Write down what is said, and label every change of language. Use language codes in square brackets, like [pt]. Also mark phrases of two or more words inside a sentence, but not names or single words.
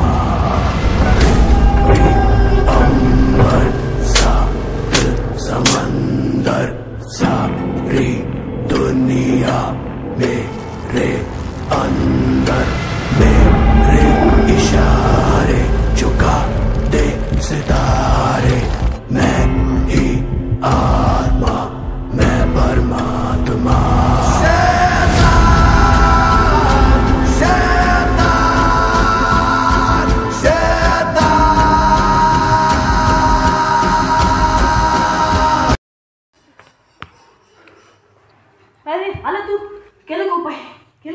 [hi] अंबर सात समंदर सारी दुनिया मेरे अंदर, मेरे इशारे झुका दे सितारे. मैं ही आत्मा, मैं परमात्मा. [mr] अरे आला तू, केला का उपाय? केला?